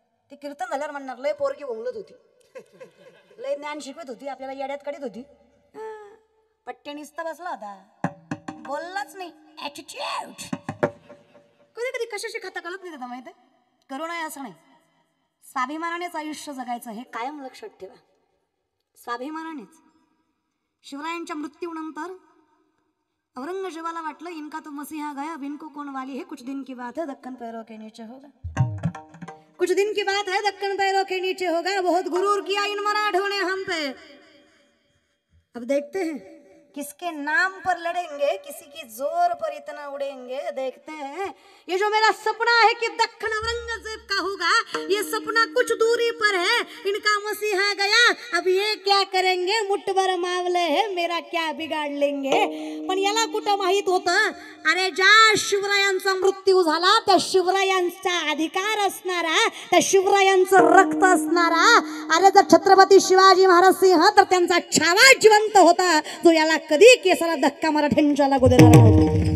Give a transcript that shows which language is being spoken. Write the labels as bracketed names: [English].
[Marathi] ते कीर्तन झाल्यावर म्हणणार लय पोरकी बोलत होती, लय ज्ञान शिकवत होती, आपल्याला येड्यात काढत होती. पट्ट्या निसता बसला होता, बोललाच नाही. ॲटिट्यूड कधी कधी कशाशी खाता कळत नाही. माहिती आहे, करुणा आहे असं नाही. स्वाभिमानानेच आयुष्य जगायचं हे कायम लक्षात ठेवा. स्वाभिमानानेच. शिवरायांच्या मृत्यूनंतर औरंगजेबाला वाटलं [Hindi] इनका तो मसीहा गया बिनको कोण वाली है, कुछ दिन की बात है दक्कन पैरों के नीचे होगा, कुछ दिन की बात है दक्कन पैरों के नीचे होगा, बहुत गुरूर किया इन मराठों ने हम पे. अब देखते हैं किसके नाम पर लड़ेंगे, किसी की जोर पर इतना उड़ेंगे. देखते हैं ये जो मेरा सपना है कि दक्कन औरंगजेब का होगा, ये सपना कुछ दूरी पर है. इनका मसीहा गया, अब ये क्या करेंगे, मुठभर मावले है, मेरा क्या बिगाड़ लेंगे. [Marathi] पण याला कुठं माहित होतं, अरे ज्या शिवरायांचा मृत्यू झाला त्या शिवरायांचा अधिकार असणारा, त्या शिवरायांचं रक्त असणारा, अरे जर छत्रपती शिवाजी महाराज सिंह तर त्यांचा छावा जिवंत होता, जो याला कधी केसाला धक्का मराठ्यांच्या लागू देणार नव्हता.